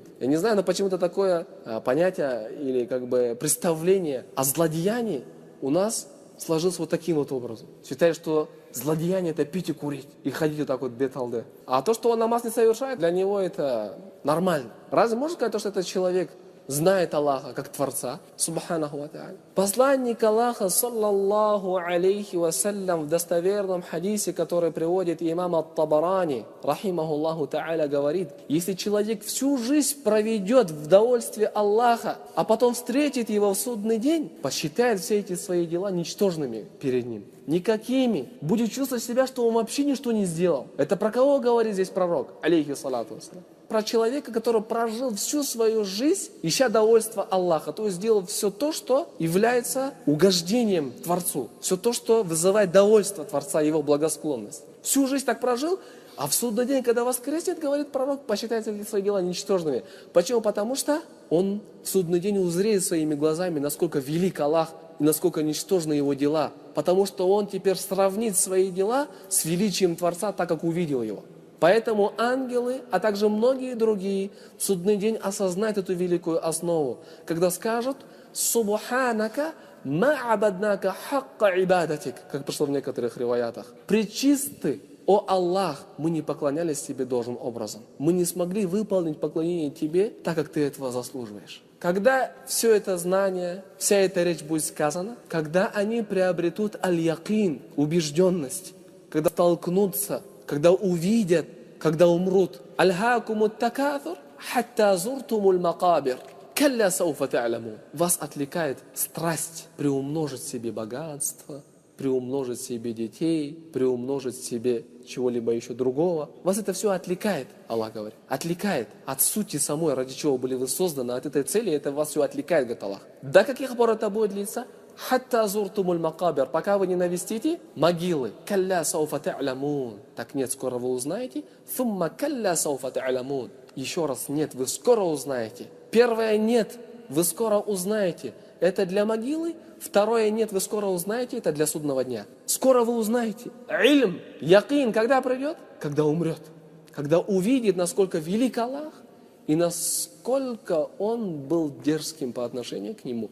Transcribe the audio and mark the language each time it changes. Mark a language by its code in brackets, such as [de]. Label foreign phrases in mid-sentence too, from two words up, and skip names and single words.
[ru] Я не знаю, но почему-то такое понятие или представление о злодеянии у нас сложилось вот таким вот образом. Считает, что злодеяние — это пить и курить, и ходить вот так вот беталде. А то, что он намаз не совершает, для него это нормально. Разве можно сказать, что этот человек знает Аллаха как Творца? [ar] سبحانه وتعالى. [ru] Посланник Аллаха, [ar] صلى الله عليه وسلم, [ru] в достоверном хадисе, который приводит имам Ат-Табарани, [ar] رحمه الله تعالى, [ru] говорит: если человек всю жизнь проведет в довольстве Аллаха, а потом встретит его в судный день, посчитает все эти свои дела ничтожными перед ним, никакими, будет чувствовать себя, что он вообще ничто не сделал. Это про кого говорит здесь пророк, [ar] عليه الصلاة والسلام? [ru] Про человека, который прожил всю свою жизнь, ища довольства Аллаха, то есть сделал все то, что является угождением Творцу, все то, что вызывает довольство Творца, его благосклонность. Всю жизнь так прожил, а в судный день, когда воскреснет, говорит пророк, посчитает эти свои дела ничтожными. Почему? Потому что он в судный день узреет своими глазами, насколько велик Аллах и насколько ничтожны его дела. Потому что он теперь сравнит свои дела с величием Творца, так как увидел его. Поэтому ангелы, а также многие другие в судный день осознают эту великую основу, когда скажут: [ar] «سبحانك ما عبدناك حق عبادتك», [ru] как пришло в некоторых риваятах. «Пречисты, о Аллах, мы не поклонялись Тебе должным образом. Мы не смогли выполнить поклонение Тебе так, как Ты этого заслуживаешь». Когда все это знание, вся эта речь будет сказана, когда они приобретут аль-якин, убежденность, когда столкнутся, когда увидят, когда умрут. [ar] «ألهاكم التكاثر، حتى زرتم المقابر، كلا سوف تعلمون». [ru] Вас отвлекает страсть приумножить себе богатство, приумножить себе детей, приумножить себе чего-либо еще другого. Вас это все отвлекает, Аллах говорит. Отвлекает от сути самой, ради чего были вы созданы, от этой цели, это вас все отвлекает, говорит Аллах. До каких пор это будет длиться? [ar] «حتى زرتم المقابر», [ru] пока вы не навестите могилы. [ar] «كلا سوف تعلمون». [ru] Так нет, скоро вы узнаете. [ar] «ثم كلا سوف تعلمون». [ru] Еще раз, нет, вы скоро узнаете. Первое нет, вы скоро узнаете. Это для могилы. Второе нет, вы скоро узнаете. Это для судного дня. Скоро вы узнаете. [ar] علم، يقين, [ru] когда придет? Когда умрет. Когда увидит, насколько велик Аллах и насколько Он был дерзким по отношению к Нему.